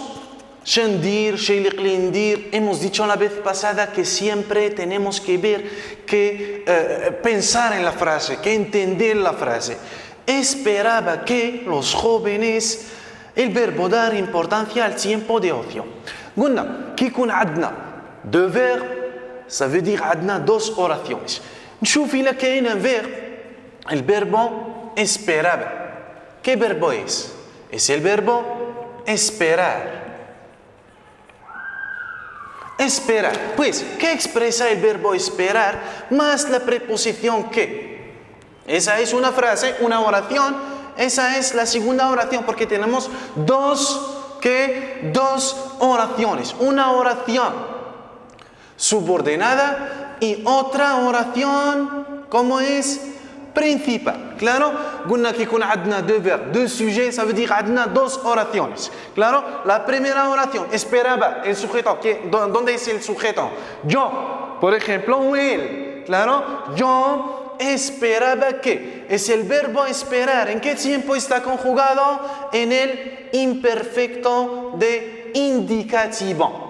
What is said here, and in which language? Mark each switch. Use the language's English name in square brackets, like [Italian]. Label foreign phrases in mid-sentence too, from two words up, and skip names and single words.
[Spanish] Shendir, Sheilik Lindir, hemos dicho la vez pasada que siempre tenemos que ver, que pensar en la frase, que entender la frase. Esperaba que los jóvenes, el verbo dar importancia al tiempo de ocio. [Arabic] قلنا كي يكون عندنا [French] deux verbes, ça veut dire [Arabic] عندنا [Spanish] dos oraciones. [Arabic] نشوف إلا كاين [French] un verbe, [Spanish] el verbo esperaba. ¿Qué verbo es? Es el verbo esperar. Esperar. Pues, ¿qué expresa el verbo esperar más la preposición que? Esa es una frase, una oración. Esa es la segunda oración, porque tenemos dos oraciones. Una oración subordinada y otra oración, ¿cómo es? Principal. Claro, [Arabic] قلنا que يكون عندنا [French] deux verbes, deux sujets, ça veut dire عندنا [Spanish] dos oraciones. Claro, la primera oración, esperaba, el sujeto, ¿dónde es el sujeto? Yo, por ejemplo, o él. Claro, yo esperaba que. Es el verbo esperar. ¿En qué tiempo está conjugado? En el imperfecto de indicativo.